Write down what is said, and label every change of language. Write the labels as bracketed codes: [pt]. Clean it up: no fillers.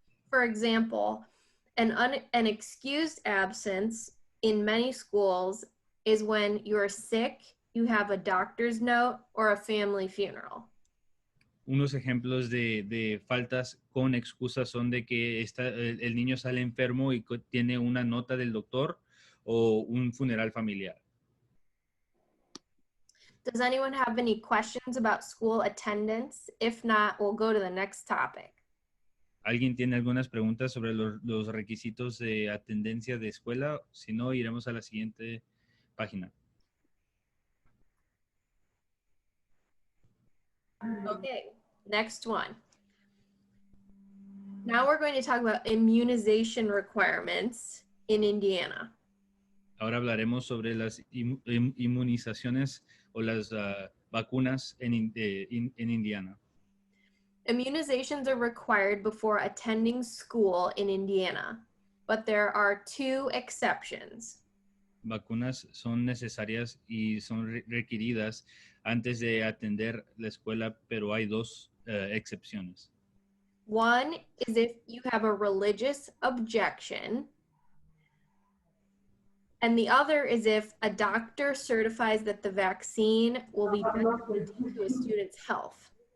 [en] For example, an excused absence in many schools is when you're sick, you have a doctor's note, or a family funeral. [es] Unos ejemplos de faltas con excusa son de que el niño sale enfermo y tiene una nota del doctor o un funeral familiar. [en] Does anyone have any questions about school attendance? If not, we'll go to the next topic. [es] ¿Alguien tiene algunas preguntas sobre los requisitos de atendencia de escuela? Si no, iremos a la siguiente página. [en] Okay, next one. Now we're going to talk about immunization requirements in Indiana. [es] Ahora hablaremos sobre las inmunizaciones o las vacunas en Indiana. [en] Immunizations are required before attending school in Indiana, but there are 2 exceptions. [es] Vacunas son necesarias y son requeridas antes de atender la escuela, pero hay 2 excepciones. [en] One is if you have a religious objection, and the other is if a doctor certifies that the vaccine will be beneficial to a student's health.